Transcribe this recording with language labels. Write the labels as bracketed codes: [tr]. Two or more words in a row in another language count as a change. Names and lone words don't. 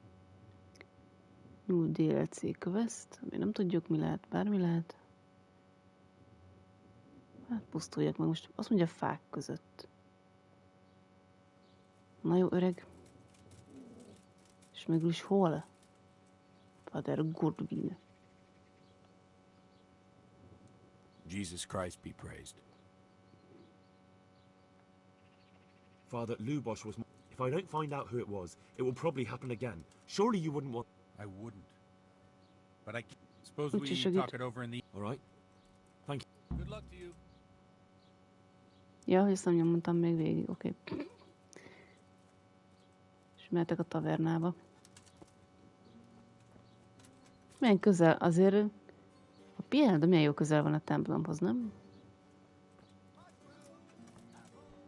[en] New DLC quest. [hu] Még nem tudjuk, mi lehet. Bármi lehet. Hát pusztuljak meg most. Azt mondja, fák között. Na jó, öreg. És mégis hol? [en] Father Goodwin. Jesus Christ be praised. Father, Lubos was... If I don't find out who it was, it will probably happen again. Surely you wouldn't want... I wouldn't. But I suppose we talk it over in the... All right. Thank you. Good luck to you. [hu] Ja, ezt nem nyomtam még végig, oké. Okay. És mehetek a tavernába. Milyen közel, azért... A piel, de milyen jó közel van a templomhoz, nem?